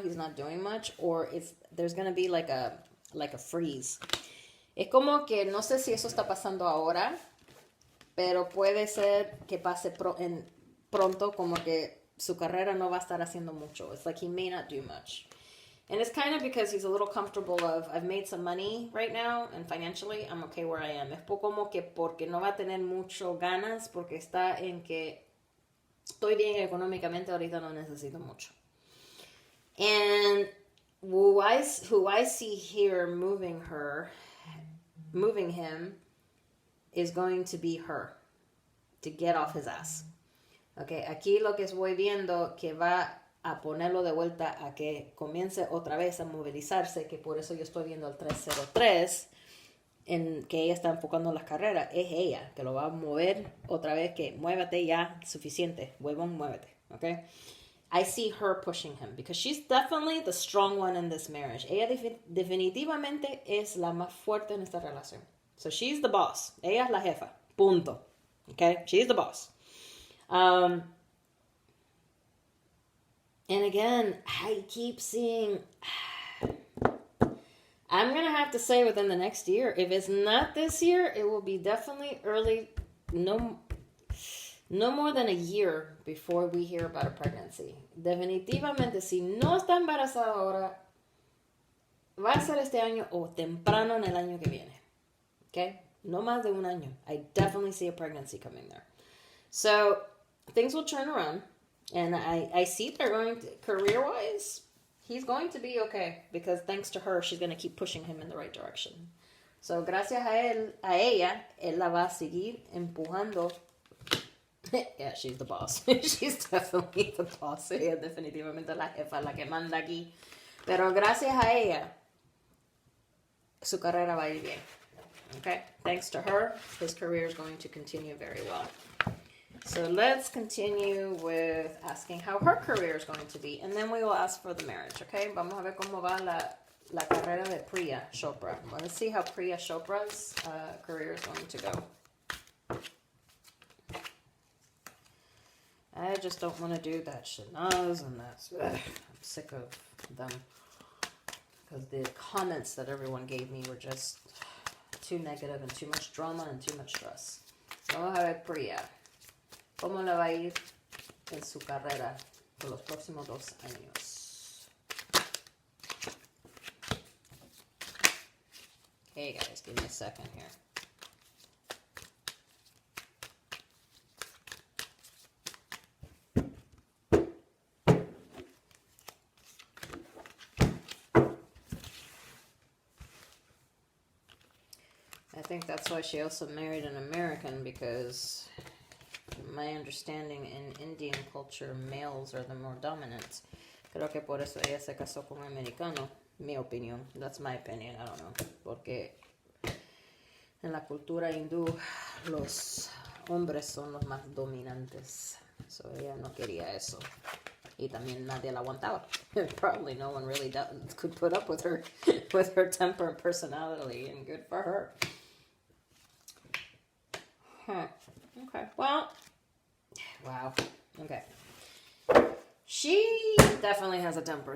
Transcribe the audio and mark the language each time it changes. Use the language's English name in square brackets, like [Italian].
[English] He's not doing much, or there's going to be like a freeze. [Spanish] Es como que no sé si eso está pasando ahora, pero puede ser que pase pronto, como que su carrera no va a estar haciendo mucho. [English] It's like he may not do much. And it's kind of because he's a little comfortable of, I've made some money right now, and financially, I'm okay where I am. [Spanish] Es como que porque no va a tener mucho ganas, porque está en que estoy bien económicamente, ahorita no necesito mucho. [English] And who I see here moving him, is going to be her, to get off his ass. [Spanish] Okay, aquí lo que voy viendo que va a ponerlo de vuelta a que comience otra vez a movilizarse, que por eso yo estoy viendo el 303, en que ella está enfocando en las carreras, es ella, que lo va a mover otra vez, que muévete ya, suficiente, huevón, muévete, ¿ok? [English] I see her pushing him because she's definitely the strong one in this marriage. [Spanish] Ella definitivamente es la más fuerte en esta relación. [English] So she's the boss. [Spanish] Ella es la jefa. Punto. [English] Okay? She's the boss. And again, I keep seeing... I'm going to have to say within the next year. If it's not this year, it will be definitely early... No more than a year before we hear about a pregnancy. [Spanish] Definitivamente, si no está embarazada ahora, va a ser este año o temprano en el año que viene. Okay? No más de un año. [English] I definitely see a pregnancy coming there. So, things will turn around. And I see they're going to, career-wise, he's going to be okay. Because thanks to her, she's going to keep pushing him in the right direction. [Spanish] So, gracias a ella, él la va a seguir empujando. [English] Yeah, she's the boss. She's definitely the boss. [Spanish] Ella definitivamente la jefa, la que manda aquí. Pero gracias a ella, su carrera va a ir bien. [English] Okay? Thanks to her, his career is going to continue very well. So let's continue with asking how her career is going to be. And then we will ask for the marriage. Okay? [Spanish] Vamos a ver cómo va la carrera de Priya Chopra. [English] Let's see how Priya Chopra's career is going to go. I just don't want to do that Shanaz and that's... I'm sick of them. Because the comments that everyone gave me were just too negative and too much drama and too much stress. [Spanish] So vamos a ver Priya. ¿Cómo le va a ir en su carrera por los próximos 2 años? [English] Hey guys, give me a second here. I think that's why she also married an American, because my understanding in Indian culture, males are the more dominant. [Spanish] Creo que por eso ella se casó con un americano. Mi opinión. [English] That's my opinion. I don't know. [Spanish] Porque en la cultura hindú, los hombres son los más dominantes. So ella no quería eso. Y también nadie la aguantaba. [English] Probably no one really could put up with her temper and personality, and good for her. Huh. Okay. Well, wow. Okay. She definitely has a temper.